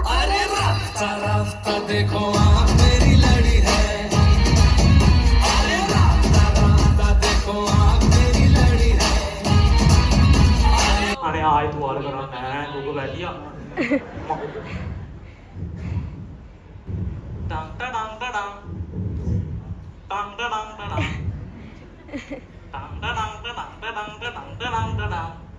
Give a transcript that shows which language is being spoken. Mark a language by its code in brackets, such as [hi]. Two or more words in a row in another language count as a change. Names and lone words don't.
[hi] अरे रास्ता रास्ता देखो आँख मेरी लड़ी है अरे रास्ता रास्ता देखो आँख मेरी लड़ी है [si] අනේ ආයෙත් තුවාල කරන්නේ නැහැ ඕක වැටියා ටං ටඩං ටඩං ටං ටඩං ටඩං ටං ටඩං ටඩං ටඩං ටඩං ටඩං ටඩං